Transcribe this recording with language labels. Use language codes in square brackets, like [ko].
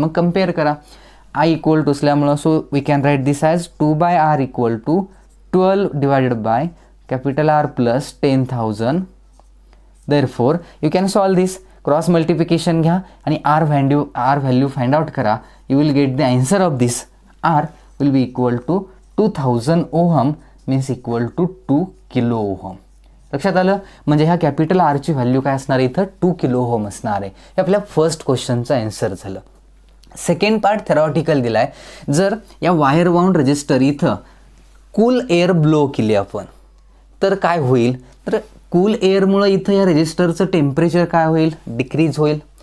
[mr] मग कम्पेअर करा [en] I equal to [mr] असल्यामुळं [en] So we can write this as 2 by R equal to 12 divided by capital R plus 10,000. Therefore you can solve this. Cross multiplication [mr] घ्या आणि [en] R value find out करा. You will get the answer of this. R will be equal to 2000 ohm means equal to 2 kilo ohm. [mr] लक्षात आलं. म्हणजे ह्या capital आरची value काय असणार आहे इथं 2 किलो ओहम असणार आहे. हे आपल्या फर्स्ट क्वेश्चनचं आन्सर झालं. सेकंड पार्ट थेरॉटिकल दिला आहे. जर या वायर बाउंड रजिस्टर इथं कूल एअर ब्लो केली आपण तर काय होईल तर कूल एअरमुळं इथं या रेजिस्टरचं टेम्परेचर काय होईल डिक्रीज होईल.